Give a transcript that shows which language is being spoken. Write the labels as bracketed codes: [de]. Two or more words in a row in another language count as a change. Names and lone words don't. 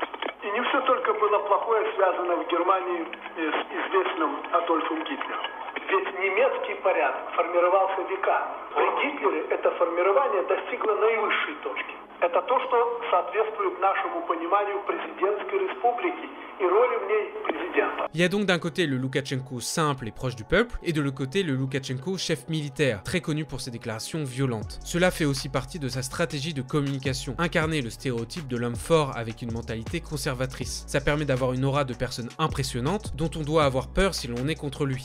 [ru] И не все только было плохое связано в Германии с известным Адольфом Гитлером. Ведь немецкий порядок формировался веками. При Гитлере это формирование достигло наивысшей точки. Это то, что соответствует нашему пониманию президентской республики и роли в ней президента. [fr] Il y a donc d'un côté le Loukachenko simple et proche du peuple, et de l'autre côté le Loukachenko chef militaire, très connu pour ses déclarations violentes. Cela fait aussi partie de sa stratégie de communication, incarner le stéréotype de l'homme fort avec une mentalité conservatrice. Ça permet d'avoir une aura de personne impressionnante, dont on doit avoir peur si l'on est contre lui.